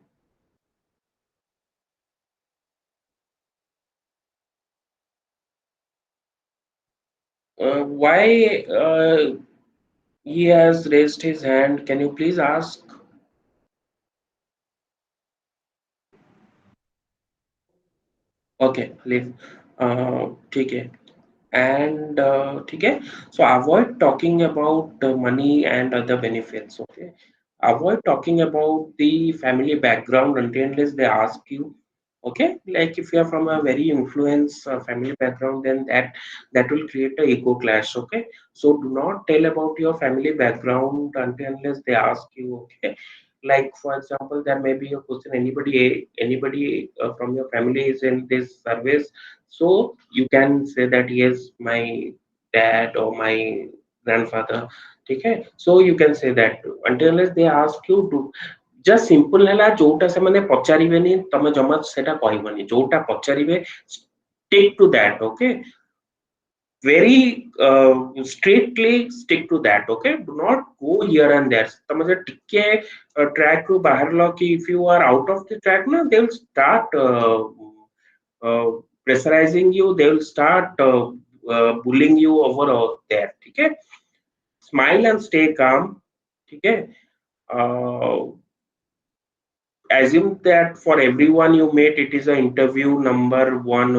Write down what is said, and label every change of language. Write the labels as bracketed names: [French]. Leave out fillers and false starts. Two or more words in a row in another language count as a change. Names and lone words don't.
[English] Why he has raised his hand? Can you please ask? Okay, leave. [Hindi] ठीक है. [English] And okay, so avoid talking about the money and other benefits. Okay, avoid talking about the family background until unless they ask you. Okay, like if you are from a very influence family background, then that will create a ego clash. Okay, so do not tell about your family background until unless they ask you. Okay, like for example, there may be a question, anybody from your family is in this service, so you can say that yes, my dad or my grandfather. Okay, so you can say that until unless they ask you to just simple [Odia] ହେଲା ଯୋଉଟା ସେମାନେ ପଚାରିବେନି ତମେ ଜମା ସେଟା କହିବନି ଯୋଉଟା ପଚାରିବେ [English] stick to that. Okay, very strictly stick to that. Okay, do not go here and there. [Odia] ତମେ ଯେ ଟିକେ [English] track [Odia] ରୁ ବାହାରିଲ କି [English] if you are out of the track na they will start uh, pressurizing you, they will start bullying you over there. Okay, smile and stay calm. Okay, uh, assume that for everyone you meet it is a interview number one.